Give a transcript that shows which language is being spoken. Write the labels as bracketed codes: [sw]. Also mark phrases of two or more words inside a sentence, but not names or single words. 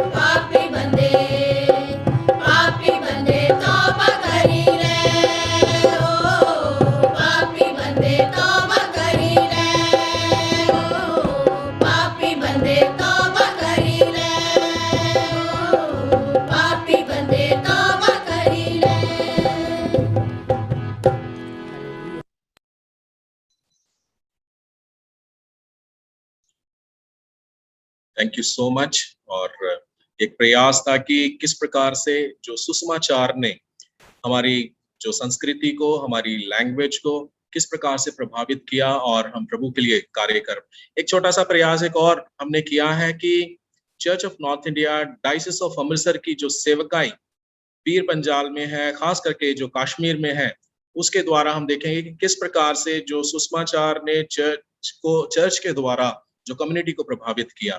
[pa] ਪਾਪੀ ਬੰਦੇ ਤੌਬਾ ਕਰੀ ਲੈ ਓ, ਪਾਪੀ ਬੰਦੇ ਤੌਬਾ ਕਰੀ ਲੈ ਓ, ਪਾਪੀ ਬੰਦੇ ਤੌਬਾ ਕਰੀ ਲੈ ਓ, ਪਾਪੀ ਬੰਦੇ ਤੌਬਾ ਕਰੀ ਲੈ। [en] Thank you so much. [hi] और एक प्रयास था कि किस प्रकार से जो सुसमाचार ने हमारी जो संस्कृति को, हमारी लैंग्वेज को किस प्रकार से प्रभावित किया और हम प्रभु के लिए कार्य कर। एक छोटा सा प्रयास एक और हमने किया है कि चर्च ऑफ नॉर्थ इंडिया डायसिस ऑफ अमृतसर की जो सेवकाई पीर पंजाल में है, खास करके जो कश्मीर में है, उसके द्वारा हम देखेंगे कि किस प्रकार से जो सुषमाचार ने चर्च के द्वारा जो कम्युनिटी को प्रभावित किया।